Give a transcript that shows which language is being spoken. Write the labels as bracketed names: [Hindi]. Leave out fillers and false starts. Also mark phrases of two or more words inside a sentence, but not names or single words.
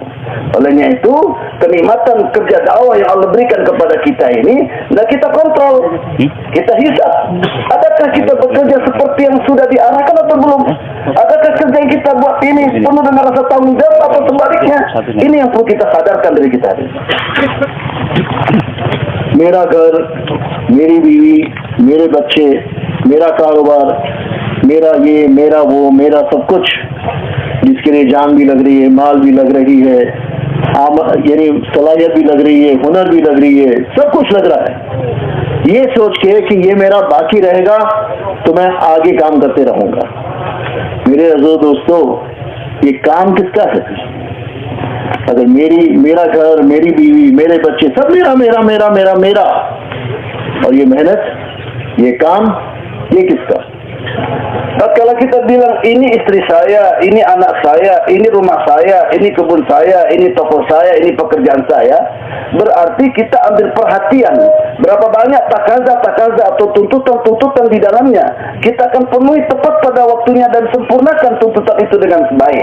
[Indonesian] Olehnya itu, kenikmatan kerja dakwah yang Allah berikan kepada kita ini, dan kita kontrol, kita hisap. Adakah kita bekerja seperti yang sudah diarahkan atau belum? Adakah kerja yang kita buat ini penuh dengan rasa tanggung jawab atau sebaliknya? Ini yang perlu kita sadarkan dari kita. [Hindi] मेरा घर, मेरी बीवी, मेरे बच्चे, मेरा कारोबार, मेरा ये, मेरा वो, मेरा सब कुछ, जिसके लिए जान भी लग रही है, माल भी लग रही है, यानी सलाहियत भी लग रही है, हुनर भी लग रही है, सब कुछ लग रहा है। ये सोच के कि ये मेरा बाकी रहेगा तो मैं आगे काम करते रहूंगा। मेरे अज़ीज़ दोस्तों, ये काम किसका है? अगर मेरा घर, मेरी बीवी, मेरे बच्चे, सब मेरा मेरा मेरा मेरा मेरा, और ये मेहनत, ये काम, ये किसका? [Indonesian] Kalau kita bilang ini istri saya, ini anak saya, ini rumah saya, ini kebun saya, ini toko saya, ini pekerjaan saya, berarti kita ambil perhatian berapa banyak takaza atau tuntutan di dalamnya. Kita akan penuhi tepat pada waktunya dan sempurnakan tuntutan itu dengan baik.